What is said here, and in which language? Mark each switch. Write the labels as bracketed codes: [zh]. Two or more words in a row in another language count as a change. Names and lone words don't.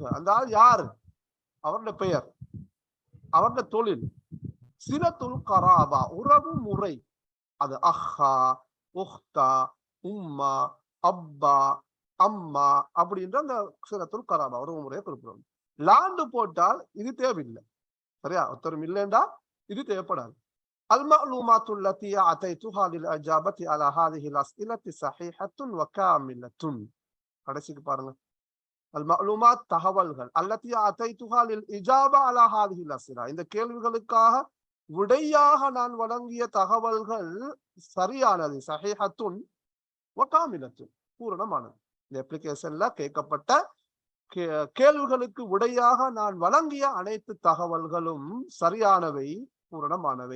[ta] அந்த ஆள் யாரு, அவருடைய பெயர், அவருடைய தொழில், [ar] صلة القرابة [ta] உறவு முறை, அது [ar] أخا أختا أما [ta] அப்பா அம்மா அப்படின்ற அந்த [ar] صلة القرابة [ta] உறவு முறையை குறிப்பிடும். லாண்டு போட்டால் இது தேவையில்லை, சரியா, ஒருத்தரும் இல்லைண்டா இது தேவைப்படாது. [ar] المعلومات التي أعطيتها للإجابة على هذه الأسئلة صحيحة وكاملة. [ta] கடைசிக்கு பாருங்க, [ar] المعلومات தகவல்கள், التي أعطيتها للإجابة على هذه الأسئلة, [ta] இந்த கேள்விகளுக்காக விடையாக நான் வழங்கிய தகவல்கள் சரியானது, [ar] صحيحة وكاملة, [ta] பூரணமானது. இந்த அப்ளிகேஷன்ல கேட்கப்பட்ட கேள்விகளுக்கு விடையாக நான் வழங்கிய அனைத்து தகவல்களும் சரியானவை, பூரணமானவை.